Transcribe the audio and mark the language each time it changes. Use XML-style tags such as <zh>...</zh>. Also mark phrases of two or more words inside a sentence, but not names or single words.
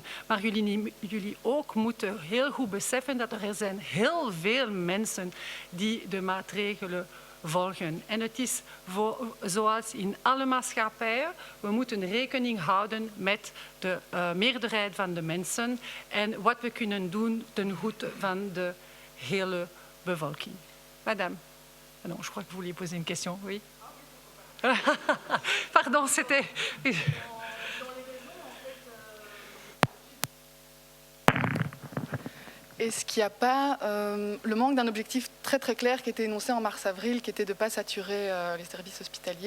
<nl>Maar jullie ook moeten heel goed beseffen dat er zijn heel veel mensen die de maatregelen volgen. En het is zoals in alle maatschappijen, we moeten rekening houden met de meerderheid van de mensen en wat we kunnen doen ten goede van de hele bevolking.</nl> <fr>Madame, non, je crois que vous vouliez poser une question, oui? Pardon, c'était... Est-ce qu'il n'y a pas le manque d'un objectif très très clair qui était énoncé en mars-avril, qui était de ne pas saturer les services hospitaliers?</fr>